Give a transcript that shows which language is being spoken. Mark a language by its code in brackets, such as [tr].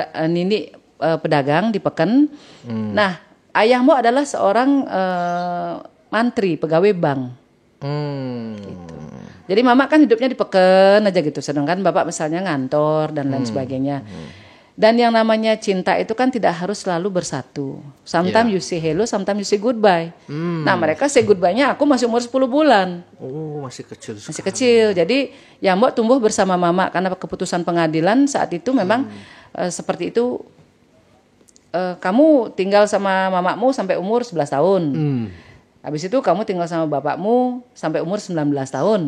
[id] Nini pedagang di Peken. Nah, ayah mbok adalah seorang mantri, pegawai bank. Gitu. Jadi mama kan hidupnya di Peken aja gitu, sedangkan bapak misalnya ngantor dan lain sebagainya. Dan yang namanya cinta itu kan tidak harus selalu bersatu. [en] Sometimes you say hello, sometimes you say goodbye. [id] Nah, mereka say goodbye-nya aku masih umur 10 bulan. Oh, masih kecil. Masih kecil. Jadi ya mbok tumbuh bersama mama karena keputusan pengadilan saat itu memang seperti itu. Kamu tinggal sama mamamu sampai umur 11 tahun. Habis itu kamu tinggal sama bapakmu sampai umur 19 tahun.